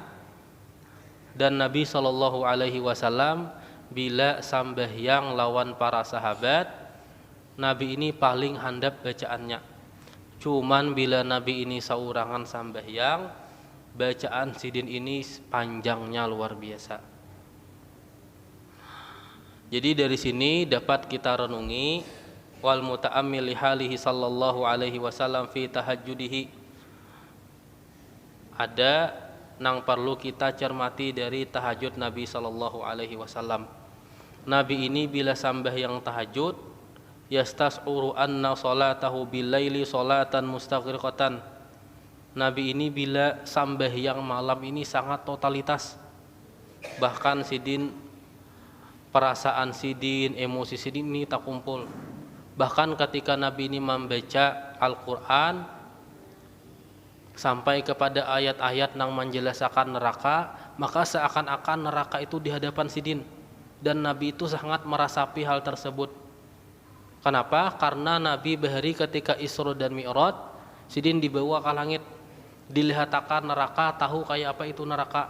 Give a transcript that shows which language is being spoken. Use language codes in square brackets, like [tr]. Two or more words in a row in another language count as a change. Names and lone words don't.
[bjn] Dan Nabi SAW bila sambahyang lawan para sahabat, Nabi ini paling handap bacaannya. Cuman bila Nabi ini saurangan sambahyang, bacaan sidin ini panjangnya luar biasa. Jadi dari sini dapat kita renungi, [ar] والمتأمل لحاله صلى الله عليه وسلم في تهجده. [bjn] Ada nang perlu kita cermati dari tahajud Nabi [ar] صلى الله عليه وسلم. [bjn] Nabi ini bila sambahyang tahajud, [ar] يستشعر أن صلاته بالليل صلاة مستغرقة. [bjn] Nabi ini bila sambahyang malam ini sangat totalitas. Bahkan sidin, perasaan sidin, emosi sidin ini tak kumpul. Bahkan ketika Nabi ini membaca Al-Quran sampai kepada ayat-ayat yang menjelaskan neraka, maka seakan-akan neraka itu di hadapan sidin. Dan Nabi itu sangat merasapi hal tersebut. Kenapa? Karena Nabi bahari ketika Isra dan Mi'raj, sidin dibawa ke langit, dilihatkan neraka, tahu kayak apa itu neraka.